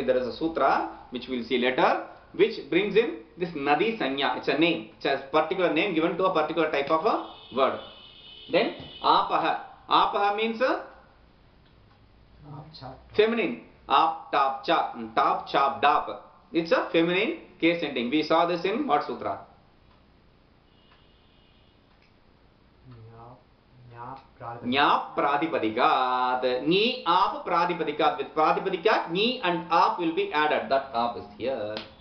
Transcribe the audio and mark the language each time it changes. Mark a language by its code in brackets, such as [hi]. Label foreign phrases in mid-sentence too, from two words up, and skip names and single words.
[en] There is a sutra which we will see later, which brings in this Nadi Sanya. It's a name. It's a particular name given to a particular type of a word. Then Apaha. Apaha means feminine. Ap, [sa] टाप्, चाप्. टाप्, चाप्, डाप्. [en] It's a feminine case ending. We saw this in what sutra? [sa] ङ्या प्रातिपदिकात्. ङी आप् प्रातिपदिकात्. [en] With Pradipadikat, Ni and Ap will be added. That Ap is here.